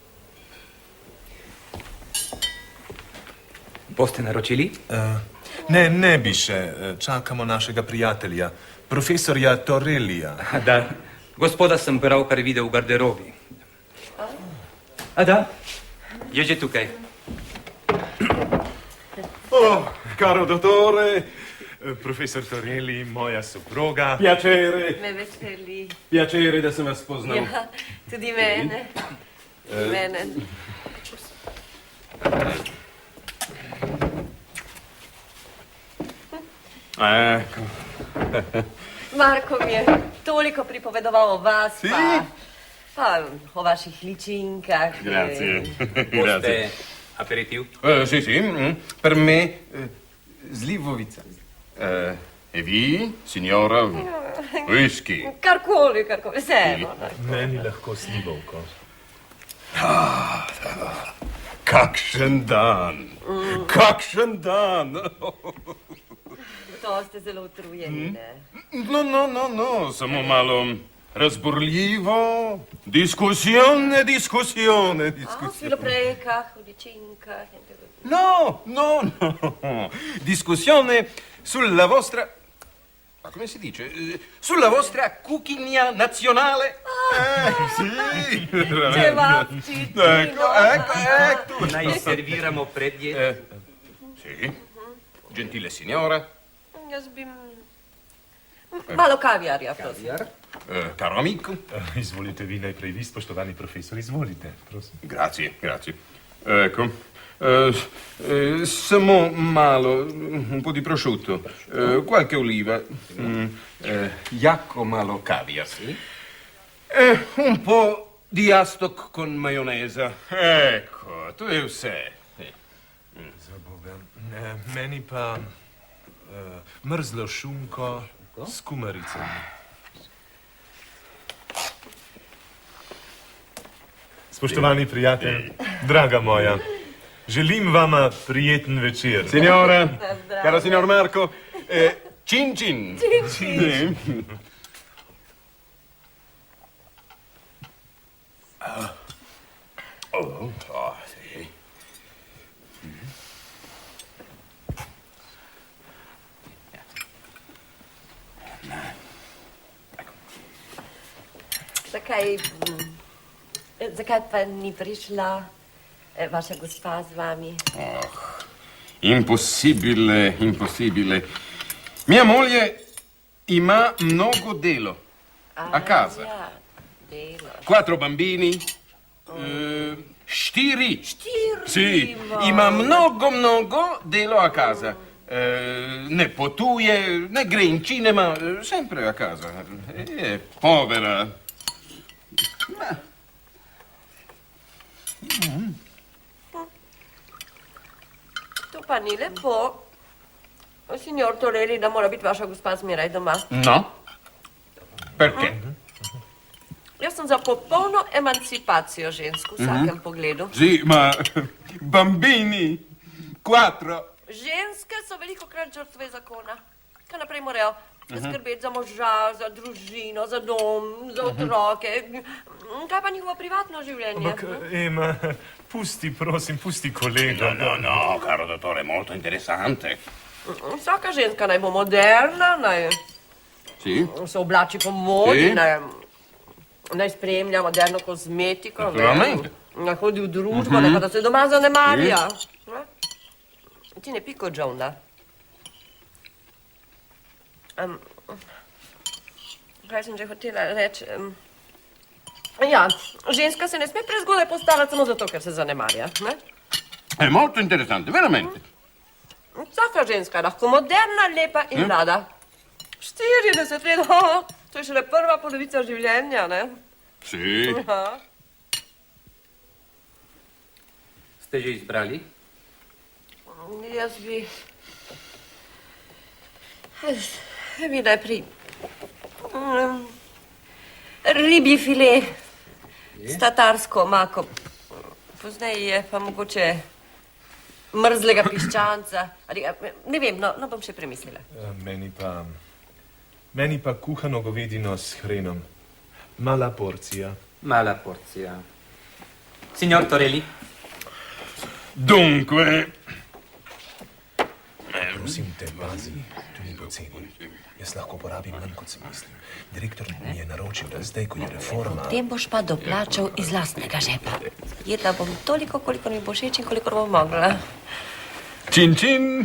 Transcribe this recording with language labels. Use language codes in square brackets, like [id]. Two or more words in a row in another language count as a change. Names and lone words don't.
[sl] Boste naročili? Ne bi še. Čakamo našega prijatelja, profesorja Torellija. Da, gospoda sem pravkar videl v garderobi. A da, je že tukaj. [it] Oh, caro dottore, [sl] profesor Torelli, moja soproga. [it] Piacere, [sl] Me veseli. piacere da sem vas spoznal. Ja, tudi mene. Mene. [it] Ecco. [sl] Marko mi je toliko pripovedoval o vas, pa o vaših ličinkah. [it] Grazie. [sl] Boste aperitiv? [it] Sì, per me slivovica. E vi, signora? Whisky. [sl] Karkoli, vseeno. Meni lahko slivovko. Kakšen dan. Kakšen dan. To ste zelo utrujeni, ne? No, samo malo razburljivo. [it] Discussione. [sl] O filoprejkah, o ličinkah in tako. No. [it] Discussione sulla vostra... Ma come si dice? Sulla vostra cucina nazionale. Sì. Cevapčič, Ecco. [sl] Naj serviramo predjed. [it] Sì. Gentile signora. [sl] Jaz bi... Malo kaviarja, prosim. [it] Caro amico. [sl] Izvolite vi najprej, vi, spoštovani profesor, izvolite, prosim. [it] Grazie. Ecco. [sl] Samo malo, [it] un po' di prosciutto, qualche oliva, jacco malo caviar, un po' di astok con maionesa. Ecco, [sl] to je vse. Za Boga. Meni pa mrzlo šunko s kumaricami. Spoštovani prijatelj, draga moja, želim vama prijeten večer. [it] Signora, caro signor Marco, cin. Sì. Sì. [sl] Zakaj pa ni prišla vaša gospa z vami? [it] Impossibile. Mia moglie [sl] ima mnogo delo [it] a casa. [sl] Ja, delo. [it] 4 bambini, 4. Sì, Ma- [sl] ima mnogo delo [it] a casa. [sl] Ne potuje, ne gre [it] in cinema, sempre a casa. Povera. [sl] To pa ni lepo. Signor Torelli, da mora biti vaša gospa zmeraj doma. [it] No? Perché? [sl] Jaz sem za popolno emancipacijo žensk v vsakem pogledu. Sì, ma bambini, 4. Ženske so veliko krat žrtve zakona. Kaj naprej morajo skrbeti za moža, za družino, za dom, za otroke. Kaj pa njihovo privatno življenje? Ampak, Ema, pusti, prosim, pusti kolega. [it] No, caro dottore, molto interessante. [sl] Vsaka ženska naj bo moderna, naj [it] Sì? [sl] se oblači po modi, [it] Sì. [sl] naj spremlja moderno kozmetiko, [it] Naturalmente. [sl] naj hodi v družbo, ne pa da se doma zanemarja. Ne? Ti ne piko, Joana. Kaj sem že hotela reči? Ja, ženska se ne sme prezgodaj postaviti samo zato, ker se zanemarja. Ne? [it] È molto interessante, veramente. [sl] Vsaka ženska je lahko moderna, lepa in mlada. 40 let, to je šele prva polovica življenja, ne? [it] Sì. [sl] Ja. Ste že izbrali? Jaz bi... Vi najprej... Ribji file s tatarsko omako. Pozneje je pa mogoče mrzlega piščanca. Ne vem, no bom še premislila. Meni pa kuhano govedino s hrenom. Mala porcija. Mala porcija. [it] Signor Torelli? Dunque, [sl] Prosim te, pazi, tu ni poceni. Jaz lahko porabim manj, kot sem mislil. Direktor mi je naročil, da zdaj, ko je reforma... Tem boš pa doplačal iz lastnega žepa. Jedla bom toliko, koliko mi bo všeč in koliko bom mogla. [it] cin cin.